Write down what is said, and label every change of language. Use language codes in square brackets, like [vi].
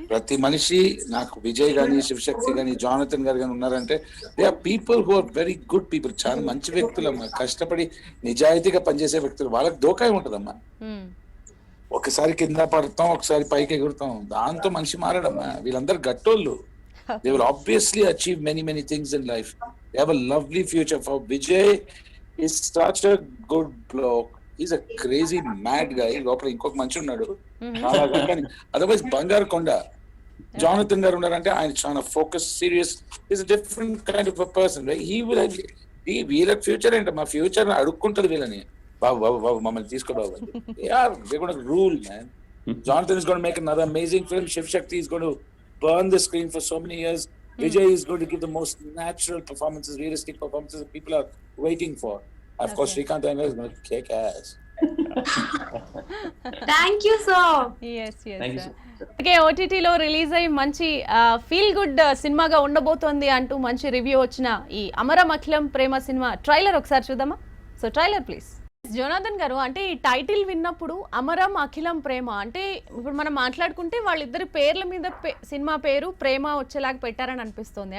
[te] ప్రతి మనిషి, నాకు విజయ్ గాని శివశక్తి గాని జానథన్ గారు గాని ఉన్నారంటే [en] they are people who are very good people, [te] చాలా మంచి వ్యక్తులమ్మా, కష్టపడి నిజాయితీగా పనిచేసే వ్యక్తులు. వాళ్ళకి దోకాయ ఉంటదమ్మా, ఒకసారి కింద పడతాం, ఒకసారి పైకి ఎగురుతాం, దాంతో మనిషి మారడమ్మా. వీళ్ళందరూ గట్టోళ్ళు. [en] They will obviously achieve many things in life. They have a lovely future. For Vijay, he's such a good bloke. He's a crazy mad guy. [te] లోపల ఇంకొక మనిషి ఉన్నాడు, అదర్వైజ్ బంగారు కొండ. జానథన్ గారు ఉన్నారంటే ఆయన చాలా focus, serious, [en] Is a different kind of a person. [te] వీళ్ళకి ఫ్యూచర్ ఏంటి? మా ఫ్యూచర్ అడుక్కుంటది వీళ్ళని, బాబు మమ్మల్ని తీసుకో బాబు. [en] They're going to rule, man. Jonathan is going to make another amazing film. Shiv Shakti is going to burn the screen for so many years. Vijay is going to give the most natural performances, realistic performances that people are waiting for. Of course, Srikanth is going to kick ass. Thank you, sir. Yes. Thank you. [te] Okay, ఓటీటీలో release అయ్యి మంచి feel good సినిమాగా ఉండబోతోంది అంటూ మంచి review వచ్చిన ఈ అమరం అఖిలం ప్రేమ cinema trailer ఒకసారి చూద్దామా? So trailer please. జోనాథన్ గారు, అంటే ఈ టైటిల్ విన్నప్పుడు అమరం అఖిలం ప్రేమ అంటే ఇప్పుడు మనం మాట్లాడుకుంటే వాళ్ళిద్దరి పేర్ల మీద సినిమా పేరు ప్రేమ వచ్చేలాగా పెట్టారని అనిపిస్తుంది.